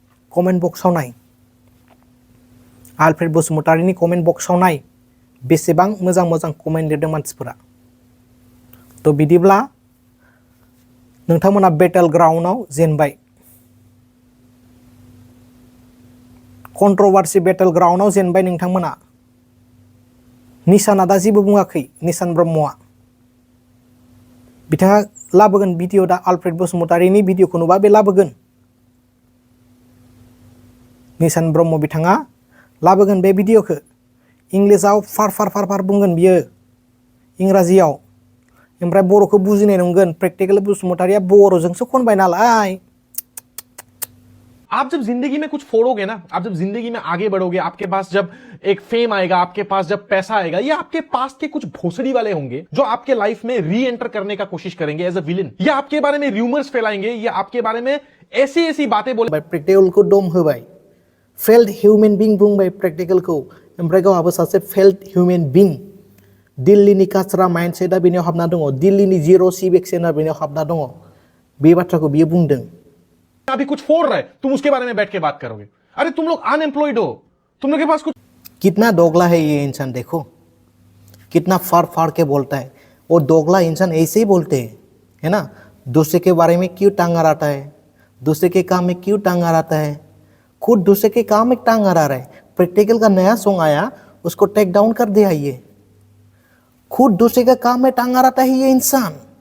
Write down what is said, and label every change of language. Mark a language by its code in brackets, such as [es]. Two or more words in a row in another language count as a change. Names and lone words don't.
[brx] आलफ्रेड बसुमतारीनि कमेन्ट बक्सआव नाय बेसेबां मोजां मोजां कमेन्ट लिरदों मानसिफोरा तो बिदिब्ला नोंथांमोना बेटल ग्राउन्डआव जेनबाय कन्ट्रभार्सि बेटल ग्राउन्डआव जेनबाय नोंथांमोना निशाना दा जेबो बुङाखै निशान ब्रह्मआ बिथाङा लाबोगोन भिडिअ दा आलफ्रेड बसुमतारीनि भिडिअखौ नुबा बे लाबोगोन निशान ब्रह्म बिथाङा लाबोगोन बे भिडिअखौ इंलिसाव फार बुंगोन बियो इंराजियाव ओमफ्राय बर'खौ बुजिनाय नंगोन प्रेक्टिकल बसुमतारीया बर'जोंसो खनबाय नालाय [hi] आप जब जिंदगी में कुछ फोड़ोगे ना, आप जब जिंदगी में आगे बढ़ोगे, आपके पास जब एक फेम आएगा, आपके पास जब पैसा आएगा, या आपके पास के कुछ भोसड़ी वाले होंगे जो आपके लाइफ में [en] re enter [hi] करने का कोशिश करेंगे [en] as a villain, [hi] या आपके बारे में रूमर्स फैलाएंगे, या आपके बारे में ऐसी बातें बोले [brx] प्रेक्टिकल को दम होबाय [en] failed human being [brx] बुंबाय प्रेक्टिकल को ओमफ्राय गावहाबो सासे [en] failed human being [brx] दिल्लीनि काचरा माइन्डसेटआ बेनियाव हाबना दङ दिल्लीनि जिर' सिभिक्सआ बेनियाव हाबना दङ बे बाथ्राखौ बियो बुंदों [hi] अभी कुछ फोड़ रहा है, तुम उसके बारे में बैठ के बात करोगे। अरे तुम लोग अनएम्प्लॉयड हो, तुम लोग के पास कुछ कितना दोगला है ये इंसान देखो कितना फाड़ के बोलता है और दोगला इंसान ऐसे ही बोलते हैं है ना दूसरे के बारे में क्यों टांग अड़ाता है दूसरे के काम में क्यों टांग अड़ाता है खुद दूसरे के काम में टांग अड़ा रहा है प्रैक्टिकल का नया सॉन्ग आया उसको [en] take down [hi] कर दिया ये खुद दूसरे का काम में टांग अड़ाता है ये इंसान